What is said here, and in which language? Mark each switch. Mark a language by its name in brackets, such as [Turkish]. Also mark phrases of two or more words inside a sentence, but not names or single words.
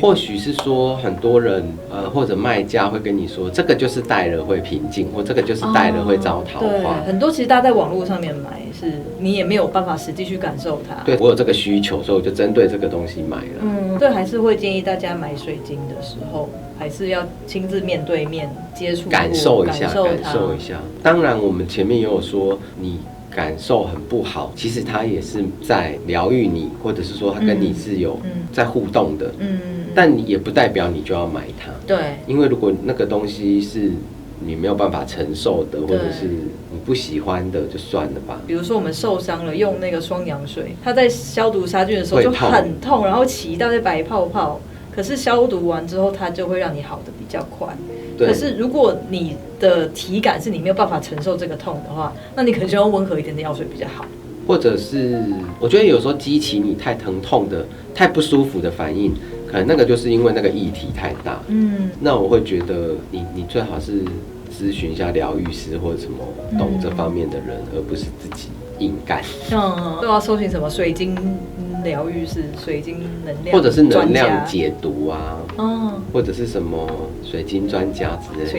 [Chinese] 或許是說很多人或者賣家會跟你說，這個就是戴了會平靜，或這個就是戴了會招桃花。對，很多其實大家在網絡上面買，是你也沒有辦法實際去感受它。對，我有這個需求，所以我就針對這個東西買了。對，還是會建議大家買水晶的時候，還是要親自面對面接觸，感受一下。當然，我們前面也有說你感受很不好，其實他也是在療癒你，或者是說他跟你是有在互動的。但你也不代表你就要買它。对，因為如果那個東西是你沒有辦法承受的，或者是你不喜歡的，就算了吧。比如說我們受傷了，用那個雙氧水，它在消毒殺菌的時候就很痛，然後起一大堆白泡泡。可可是消毒完之後，它就會讓你好的比較快。對。可是如果你的體感是你沒有辦法承受這個痛的話，那你可能就用溫和一點的藥水比較好。或者是我覺得有時候激起你太疼痛的、太不舒服的反應，可能那個就是因為那個液體太大。那我會覺得你最好是諮詢一下療癒師或者什麼懂這方面的人，而不是自己硬幹。都要搜尋什麼水晶療癒師、水晶能量，或者是能量解讀啊，或者是什麼水晶專家之類的。